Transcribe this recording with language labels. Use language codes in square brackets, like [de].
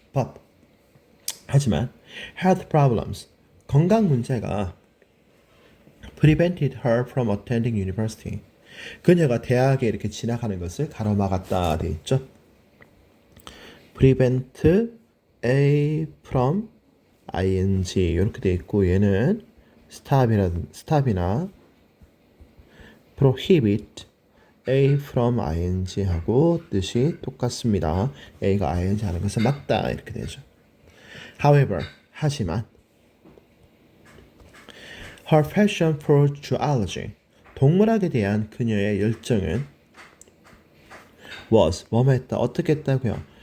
[en] But [ko] 하지만 [en] health problems, [ko] 건강 문제가 [en] prevented her from attending university. [ko] 그녀가 대학에 이렇게 진학하는 것을 가로막았다 돼 있죠. [en] prevent a from ing [ko] 이렇게 돼 있고 얘는 stop이나 prohibit a from ing 하고 뜻이 똑같습니다. a가 ing 하는 것은 막다 이렇게 되죠. [en] However, [ko] 하지만 [en] her passion for zoology, [ko] 동물학에 대한 그녀의 열정은 was, 뭐뭐했다, 어떻게 했다고요?